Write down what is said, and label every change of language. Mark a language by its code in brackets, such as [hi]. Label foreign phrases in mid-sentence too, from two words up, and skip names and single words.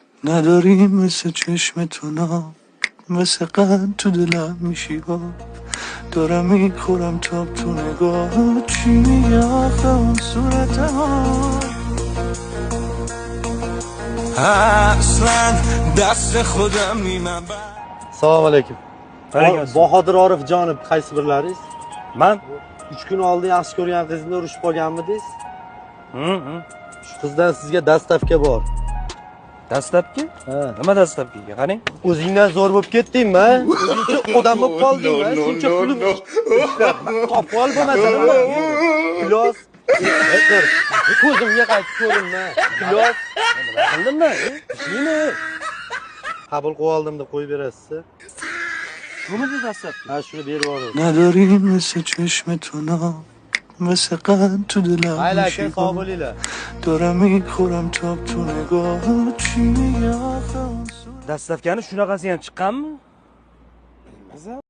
[fa] نداری مثل چشم تو نام، مثل قند تو دلم میشی ها. دارم میخورم تاب تو نگاه، چی میگه آخه اون صورت ها. اصلا دست خودم نیمم. [uz] Assalomu alaykum. Bahodir Orifjonov qaysi birlaringiz? Men 3 kun oldin yaxshi ko'rgan qizni urushib qolganmidingiz? Shu qizdan sizga dastavka bor. dastlabki? Ha. Nima dastlabkiga? Qarang. O'zingdan zo'r bo'lib ketdingmi? O'zingcha odam bo'lib qoldingmi? Shuncha pulim topib ol bo'lmasanmi? Plyos. Ko'zimga qaytib ko'rinma. Plyos. Bildimmi? Shuni. Qabul qilib oldim deb qo'yib berasiz. Shuni dastlabki. Ha, shuni berib yuboring. [fa] نداری مثل چشم تو نام، مثل قند تو دلم [uz] Mayli [fa] میشی [uz] aka, sog' [fa] ها. [uz] bo'linglar. [fa] دارم میخورم تاب تو نگاه، چی میگه آخه اون صورت [uz] Dastlabkani shunaqasi ham chiqqanmi?